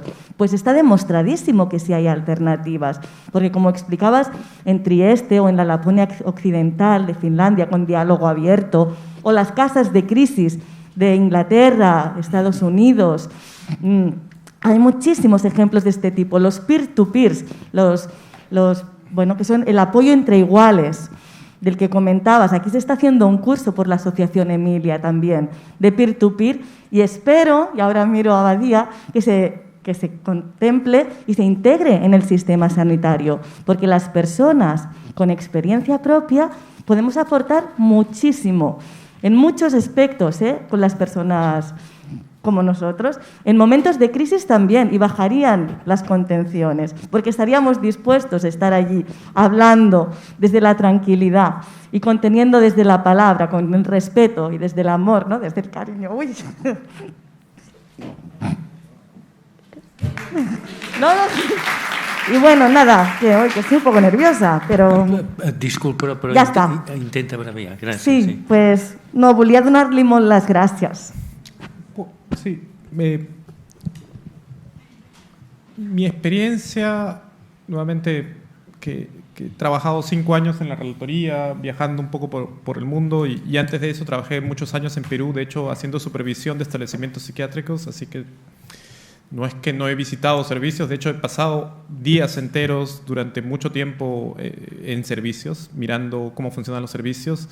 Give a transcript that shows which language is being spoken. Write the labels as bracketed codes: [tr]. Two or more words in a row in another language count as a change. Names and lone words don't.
[es] Pues está demostradísimo que sí hay alternativas, porque como explicabas, en Trieste o en la Laponia Occidental de Finlandia con diálogo abierto, o las casas de crisis de Inglaterra, Estados Unidos, hay muchísimos ejemplos de este tipo. Los peer-to-peers, que son el apoyo entre iguales, del que comentabas. Aquí se está haciendo un curso por la Asociación Emilia también, de peer-to-peer, y espero, y ahora miro a Badía, que se contemple y se integre en el sistema sanitario, porque las personas con experiencia propia podemos aportar muchísimo, en muchos aspectos, con las personas como nosotros, en momentos de crisis también, y bajarían las contenciones, porque estaríamos dispuestos a estar allí hablando desde la tranquilidad y conteniendo desde la palabra, con el respeto y desde el amor, ¿no? Desde el cariño. Uy. No. Y bueno, nada, que hoy que estoy un poco nerviosa, pero... Disculpa, [ca] però ja està. Intenta abreviar. Gràcies. Sí, [es] pues no, [ca] volia donar-li molt les gràcies. [es] Sí, mi experiencia, nuevamente, que he trabajado 5 años en la relatoría, viajando un poco por el mundo, y antes de eso trabajé muchos años en Perú, de hecho, haciendo supervisión de establecimientos psiquiátricos, así que no es que no he visitado servicios, de hecho he pasado días enteros durante mucho tiempo en servicios, mirando cómo funcionan los servicios.